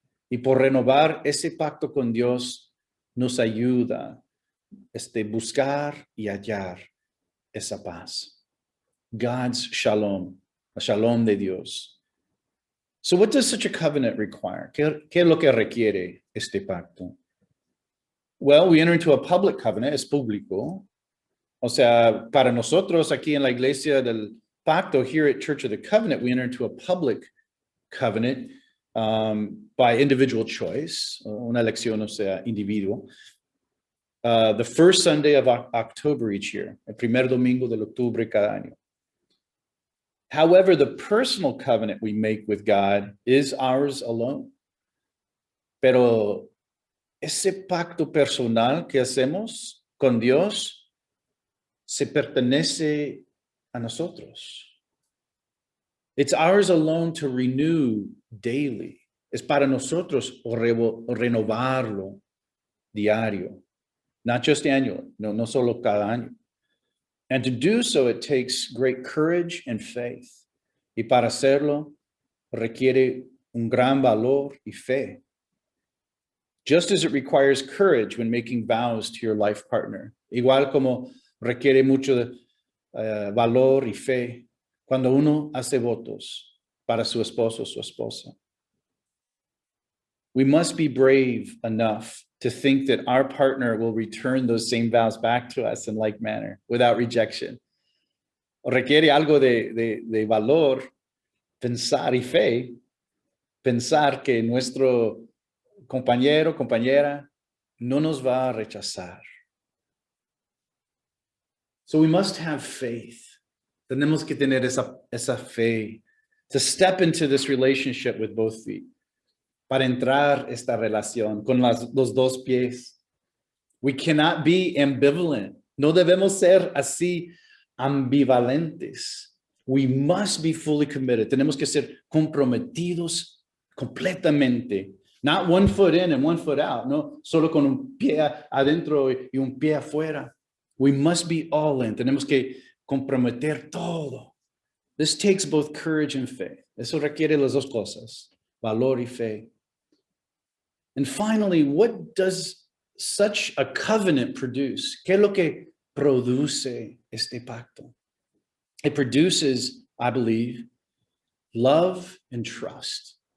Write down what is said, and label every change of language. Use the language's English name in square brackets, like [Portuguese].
[Spanish] Y por renovar ese pacto con Dios nos ayuda buscar y hallar esa paz. [English] God's shalom, the shalom [Spanish] de Dios. [English] So what does such a covenant require? [Spanish] ¿Qué es lo que requiere este pacto? [English] Well, we enter into a public covenant, [Spanish] es público. Para nosotros aquí en la iglesia del pacto, [English] here at Church of the Covenant, we enter into a public covenant by individual choice, [Spanish] una elección, individuo. [English] The first Sunday of October each year, [Spanish] el primer domingo de octubre cada año. [English] However, the personal covenant we make with God is ours alone. [Spanish] Pero ese pacto personal que hacemos con Dios se pertenece a nosotros. [English] It's ours alone to renew daily. [Spanish] Es para nosotros renovarlo diario. [English] Not just annual, [Spanish] no solo cada año. [English] And to do so, it takes great courage and faith. [Spanish] Y para hacerlo, requiere un gran valor y fe. [English] Just as it requires courage when making vows to your life partner. [Spanish] Igual como requiere mucho valor y fe cuando uno hace votos para su esposo o su esposa. [English] We must be brave enough to think that our partner will return those same vows back to us in like manner, without rejection. [Spanish] Requiere algo de valor, pensar y fe, pensar que nuestro compañero, compañera, no nos va a rechazar. [English] So we must have faith. [Spanish] Tenemos que tener esa fe [English] to step into this relationship with both feet. [Spanish] Para entrar esta relación con los dos pies. [English] We cannot be ambivalent. [Spanish] No debemos ser así ambivalentes. [English] We must be fully committed. [Spanish] Tenemos que ser comprometidos completamente. [English] Not one foot in and one foot out. [Spanish] No, solo con un pie adentro y un pie afuera. [English] We must be all in. [Spanish] Tenemos que comprometer todo. [English] This takes both courage and faith. [Spanish] Eso requiere las dos cosas, valor y fe. [English] And finally, what does such a covenant produce? [Spanish] ¿Qué es lo que produce este pacto? [English] It produces, I believe, love and trust.